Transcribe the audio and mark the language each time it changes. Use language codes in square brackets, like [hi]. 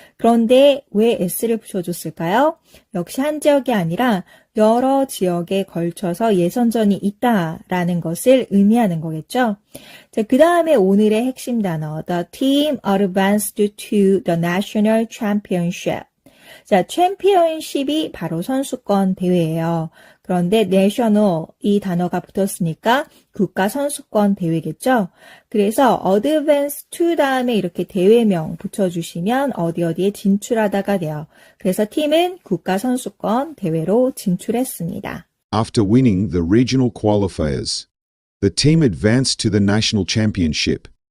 [ko] 그런데 왜 S를 붙여줬을까요? 역시 한 지역이 아니라 여러 지역에 걸쳐서 예선전이 있다라는 것을 의미하는 거겠죠. 자, 그 다음에 오늘의 핵심 단어, [en] the team advanced to the national championship. [ko] 자, 챔피언십이 바로 선수권 대회예요. 그런데 national 이 단어가 붙었으니까 국가 선수권 대회겠죠. 그래서 advance to 다음에 이렇게 대회명 붙여주시면 어디에 진출하다가 돼요. 그래서 팀은 국가 선수권 대회로 진출했습니다. [en] After winning the regional qualifiers, the team advanced to the national championship.